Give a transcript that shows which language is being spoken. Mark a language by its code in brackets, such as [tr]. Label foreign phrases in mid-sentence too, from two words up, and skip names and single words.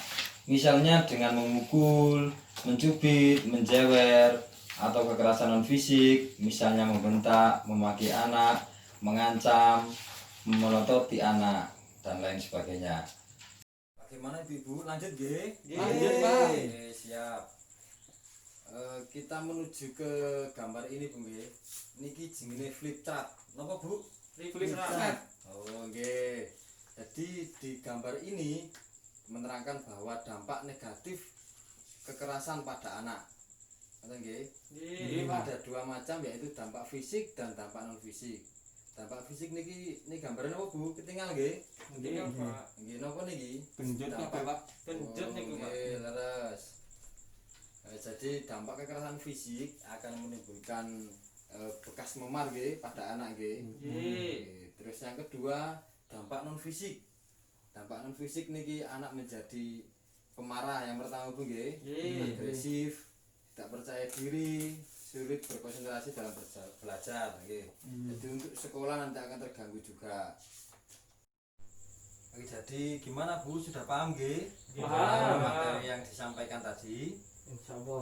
[id] Misalnya dengan memukul, mencubit, menjewer, atau kekerasan non fisik, misalnya membentak, memaki anak, mengancam, memelototi anak, dan lain sebagainya. Bagaimana Ibu? Lanjut nggih? Lanjut, Pak. Oke, siap. Kita menuju ke gambar ini Bu nggih. [jv] Niki jenenge [en] flip chart. [jv] Napa Bu? [en] Flip chart. [jv] Oh nggih. [id] Jadi di gambar ini menerangkan bahwa dampak negatif kekerasan pada anak. [jv] Ngoten nggih? Nggih, [id] Ada dua macam, yaitu dampak fisik dan dampak non fisik. Dampak fisik niki gambarnya apa Bu? Ketinggal nggih? [jv] Nggih, Pak. Nggih napa niki? Genjot [id] Dampak- [jv] Pak. Genjot niku, Pak. Nggih, leres. [id] Jadi dampak kekerasan fisik akan menimbulkan bekas memar nggih pada anak nggih. [jv] Nggih. [id] Terus yang kedua, dampak non fisik. Dampak non fisik niki anak menjadi pemarah yang pertama Bu nggih. [jv] Nggih. [id] Agresif, tidak percaya diri, sulit berkonsentrasi dalam belajar nggih. Jadi untuk sekolah nanti akan terganggu juga. Oke, jadi gimana Bu, sudah paham nggih? Paham. Materi yang disampaikan tadi. Insyaallah.